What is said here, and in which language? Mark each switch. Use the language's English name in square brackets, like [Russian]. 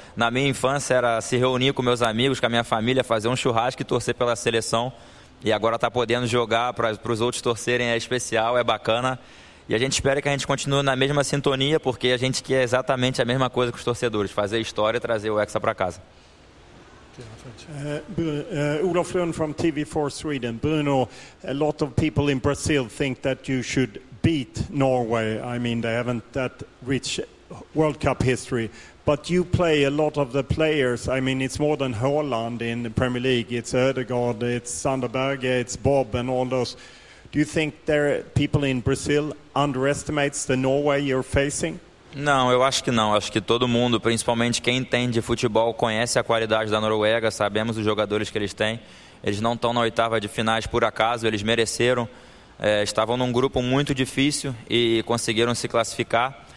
[Portuguese] Na minha infância era se reunir com meus amigos, com a minha família, fazer um churrasco e torcer pela seleção. E agora tá podendo jogar para os outros torcerem é especial, é bacana. E a gente espera que a gente continue na mesma sintonia, porque a gente quer exatamente a mesma coisa que os torcedores, fazer história e trazer o Hexa para casa. [English] Olof Lund from TV4 Sweden. Bruno, a lot of people in Brazil think that you should beat Norway. I mean, they haven't that rich World Cup history. But you play a lot of the players. I mean, it's more than Haaland in the Premier League. It's Ødegaard, it's Sander Berge, it's Bob and all those. Do you think there people in Brazil underestimates the Norway you're facing? [Portuguese] Não, eu acho que não. Acho que todo mundo, principalmente quem entende futebol, conhece a qualidade da Noruega, sabemos os jogadores que eles têm. Eles não estão na oitava de finais por acaso, eles mereceram. Estavam num grupo muito difícil e conseguiram se classificar.